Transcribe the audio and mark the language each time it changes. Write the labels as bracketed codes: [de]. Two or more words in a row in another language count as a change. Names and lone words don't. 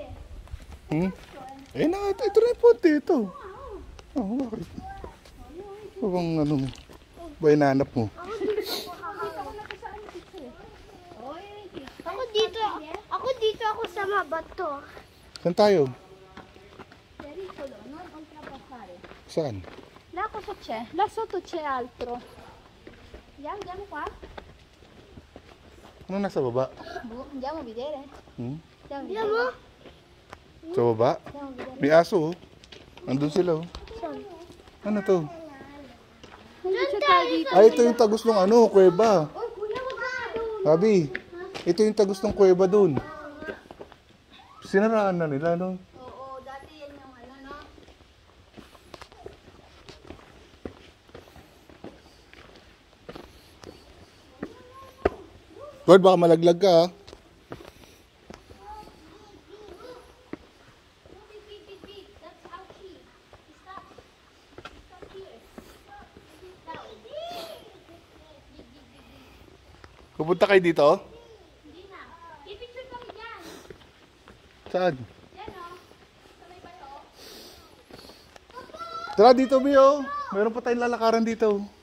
[tl] Eh na, ito na yung ponte ito. Oh, bakit? Bang ano mo? Ba hinanap mo? Ako dito ako sa mabato. Saan tayo? [it] Pericolo, non oltrepassare. [tl] Saan? [it] Là cosa c'è? Là sotto c'è altro. Andiamo qua? [tl] Ano nasa baba? [it] Boh, andiamo a vedere. Andiamo a [tl] Alam [it] vedere. [tl] mo? Sa baba? [it] Andiamo a vedere. [tl] May aso oh. Andun sila oh. Ano to? Hindi siya tayo dito. Ay, ito yung tagos ng ano, kuweba. Oy, kuya, wag ka doon. Sabi, ito yung tagos ng kuweba dun. Sinaraan na nila no? Oo, dati yan yung ano, no? Lord, baka malaglag ka ah. [en] That's how she. Stop. Stop here. [tl] Pupunta kayo dito? Hindi na. I-picture kami dyan. Saan? Yan, oh. Sa may bato. Tara dito, Bio. Meron pa tayong lalakaran dito.